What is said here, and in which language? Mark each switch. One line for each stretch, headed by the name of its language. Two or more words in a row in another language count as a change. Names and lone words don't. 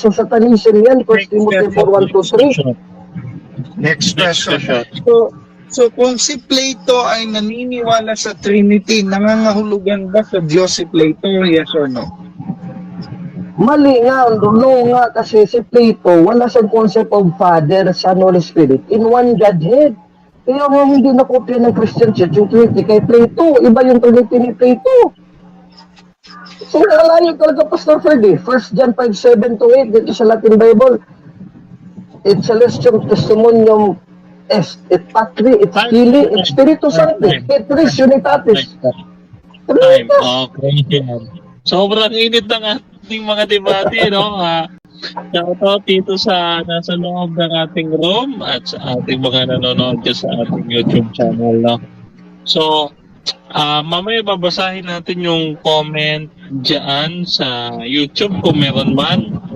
Filipino: So Satanism yan, 1 Timothy 4:1-3.
English: Next question.
Filipino: So kung si Plato ay naniniwala sa Trinity, nangangahulugan ba sa Diyos si Plato?
English: Yes or no?
Filipino: Mali nga, no nga, kasi si Plato, wala siyang
English: concept of Father, Son, Holy Spirit in one Godhead.
Filipino: Kaya nga hindi nakopya ng
English: Christian Church
Filipino: yung Trinity kay Plato. Iba yung Trinity ni Plato. So, nalayo talaga, Pastor Ferdy. 1 John 5:7-8 dito sa
English: Latin Bible.
Latin: Et celestium testimonium est, et patri, et filii, et spiritus sancti, et ris unitatis.
English: Time. Okay.
Filipino: Sobrang init ng ating mga debate, no? Shoutout dito sa nasa loob ng ating room at sa ating mga nanonood dyan sa ating YouTube channel, no? So, mamaya babasahin natin yung comment dyan sa YouTube kung meron man.